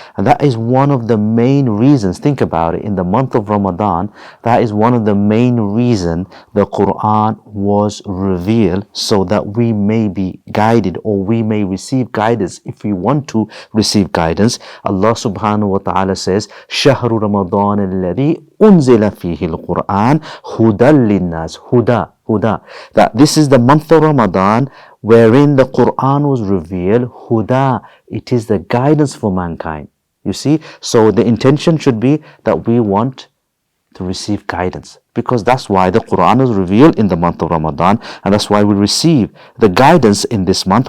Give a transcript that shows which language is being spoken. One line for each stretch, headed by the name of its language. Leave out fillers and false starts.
English: And that is one of the main reasons. Think about it. In the month of Ramadan, that is one of the main reasons the Quran was revealed, so that we may be guided, or we may receive guidance if we want to receive guidance. Allah subhanahu wa ta'ala says,
Arabic: شَهْرُ رَمَضَانَ الَّذِي أُنزِلَ فِيهِ الْقُرْآنِ هُدًى لِلنَّاسِ.
English: Huda. That this is the month of Ramadan wherein the Quran was revealed. Huda. It is the guidance for mankind. You see? So the intention should be that we want to receive guidance, because that's why the Quran is revealed in the month of Ramadan, and that's why we receive the guidance in this month.